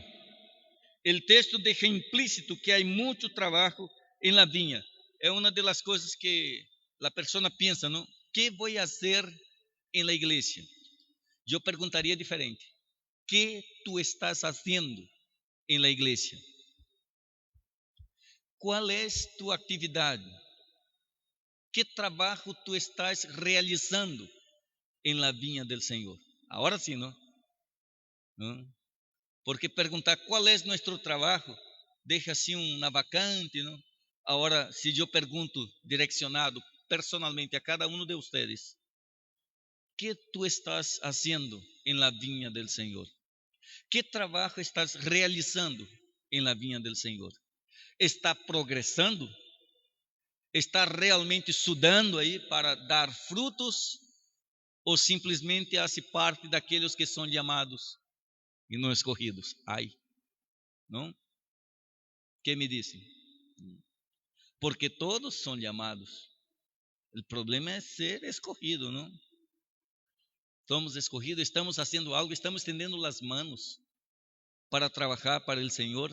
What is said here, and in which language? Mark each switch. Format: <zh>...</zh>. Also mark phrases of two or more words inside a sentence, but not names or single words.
<es>El texto deja implícito que</es> <pt>há muito trabalho em</pt> <es>la viña.</es> <pt>É uma das coisas que a pessoa pensa,</pt> <es>¿no? ¿Qué voy a hacer en la iglesia?</es> <pt>Eu perguntaria diferente.</pt> <es>¿Qué tú estás haciendo en la iglesia? ¿Cuál es tu actividade? ¿Qué trabajo tú estás realizando en la viña del Señor? Ahora sí, ¿no?</es> <pt>Porque perguntar qual é nosso trabalho deixa assim uma vacante, não? Agora, se eu pergunto direcionado personalmente a cada um de vocês,</pt> <es>¿qué tú estás haciendo en la viña del Señor? ¿Qué trabajo estás realizando en la viña del Señor? ¿Está progresando? ¿Está realmente sudando aí para dar frutos?</es> <pt>Ou simplesmente</pt> <es>hace parte</es> <pt>daqueles que são chamados e não escolhidos? Ai, não? Que me dizem? Porque todos são chamados. O problema é ser escolhido, não? Somos escolhidos, estamos fazendo algo, estamos estendendo as mãos para trabalhar para o Senhor.</pt>